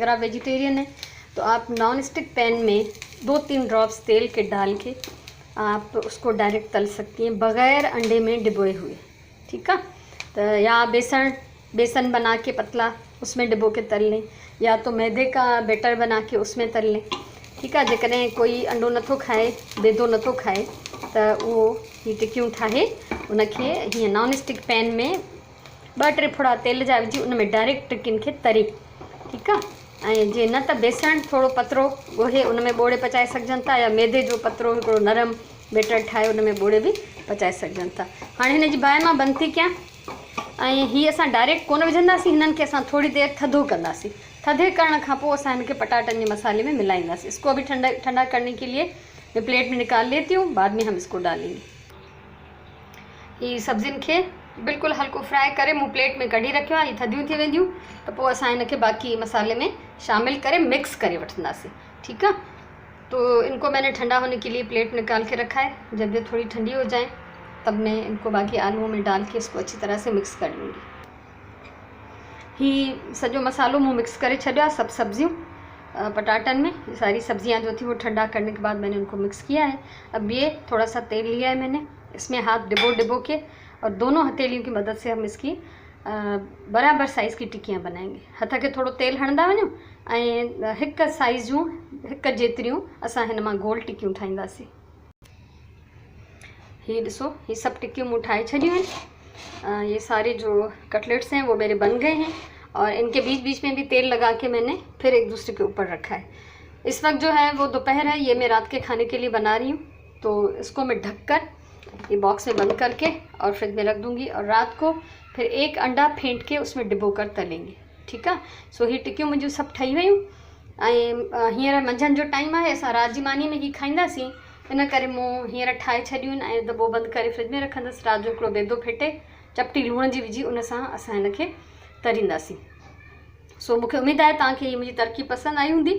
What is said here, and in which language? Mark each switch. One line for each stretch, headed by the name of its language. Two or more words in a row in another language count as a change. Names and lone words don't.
Hindi: अगर आप वेजिटेरियन हैं तो आप
English: non stick pan
Hindi: में 2-3 ड्रॉप्स तेल के डाल के आप उसको डायरेक्ट तल सकती हैं बग़ैर अंडे में डिबोए हुए। ठीक है। तो या बेसन बना के पतला उसमें डिबो के तल लें, या तो मैदे का बैटर बना के उसमें तल लें। ठीक है।
Sindhi: जेकॾहिं कोई अंडो नथो खाए, बेदो नथो खाए, त उहो ही टिकियूं ठाहे उनखे हीअं
English: non stick pan
Sindhi: में 2-3 फुड़ा तेल जा विझी उन में डायरेक्ट टिकियुनि खे तरे। ठीकु आहे। ऐं जे न त बेसण थोरो पतरो ॻोहे उन में ॿोड़े पचाए सघजनि था, या मैदे जो पतरो हिकिड़ो नरम बैटर ठाहे उन में ॿोड़े बि पचाए सघजनि था। हाणे हिन जी बाहि मां बंदि थी कयां, ऐं हीअ असां डायरेक्ट कोन विझंदासीं, हिननि खे असां थोड़ी देरि थधो कंदासीं। थधे करण खां पोइ असां हिनखे पटाटनि जे मसाले में मिलाईंदासीं।
Hindi: इसको अभी ठंडा करने के लिए मैं प्लेट में निकाल लेती हूँ, बाद में हम इसको डालेंगे।
Sindhi: ये सब्जियुनि खे बिल्कुलु हल्को फ्राई करे मूं प्लेट में कढी रखियो आहे। ये थधियूं थी वेंदियूं त पोइ असां हिनखे बाक़ी मसाले में शामिल करे मिक्स करे वठंदासीं।
Hindi: ठीक है। तो इनको मैंने ठंडा होने के लिए प्लेट में निकाल के रखा है। जब ये थोड़ी ठंडी हो जाए तब मैं इनको बाकी आलूओं में डाल के इसको अच्छी तरह से मिक्स कर लूँगी।
Sindhi: ही सॼो मसालो मूं मिक्स करे छॾियो आहे, सभु सब्जियूं पटाटन में।
Hindi: ये सारी सब्जियां जो थी वो ठंडा करने के बाद मैंने उनको मिक्स किया है। अब ये थोड़ा सा तेल लिया है मैंने, इसमें हाथ डिबो के और दोनों हथेलियों की मदद से हम इसकी बराबर साइज़ की टिकियां बनाएंगे।
Sindhi: हथ के थोड़ो तेल हणंदा वञो ऐं हिक साइज़ जूं, हिक जेतिरियूं असां हिन मां गोल टिकियूं ठाहींदासीं। ही ॾिसो, ये सभु टिक्कियूं मूं ठाहे छॾियूं आहिनि।
Hindi: ये सारे जो कटलेट्स हैं वो मेरे बन गए हैं और इनके बीच बीच में भी तेल लगा के मैंने फिर एक दूसरे के ऊपर रखा है। इस वक्त जो है वो दोपहर है, ये मैं रात के खाने के लिए बना रही हूँ। तो इसको मैं ढककर ये बॉक्स में बंद करके और फ्रिज में रख दूँगी और रात को फिर एक अंडा फेंट के उसमें डिबो कर तलेंगे।
Sindhi: ठीकु आहे। सो ही टिक्कियूं मुंहिंजूं सभु ठही वियूं ऐं हींअर मंझंदि जो टाइम आहे, असां रात जी मानी में ही खाईंदासीं, इन करे मूं हींअर ठाहे छॾियूं आहिनि ऐं दॿो बंदि करे फ्रिज में रखंदसि। राति जो हिकिड़ो बेदो फेटे चपटी लूण जी विझी उन सां असां हिनखे तरींदासीं। सो मूंखे उमेदु आहे तव्हांखे हीअ मुंहिंजी तरक़ी पसंदि आई हूंदी।